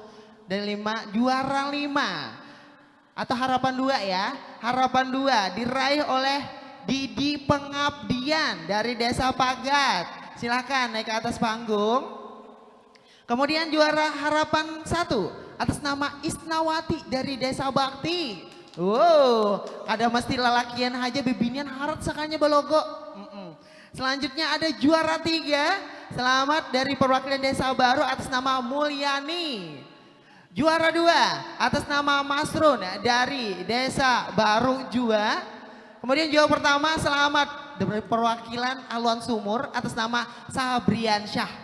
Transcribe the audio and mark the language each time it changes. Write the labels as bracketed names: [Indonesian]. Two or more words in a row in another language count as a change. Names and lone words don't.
[Indonesian] Dan juara 5 atau harapan 2 ya. Harapan 2 diraih oleh Didi Pengabdian dari Desa Pagat. Silakan naik ke atas panggung. Kemudian juara harapan 1 atas nama Isnawati dari Desa Bakti. Wow, [Banjar] ada mesti lelakian aja bebinian harat sakanya balogo. [Indonesian] Selanjutnya ada juara 3, selamat dari perwakilan Desa Baru atas nama Mulyani. Juara 2 atas nama Masrun dari Desa Baru juga. Kemudian juara pertama selamat dari perwakilan Aluan Sumur atas nama Sabrian Syah.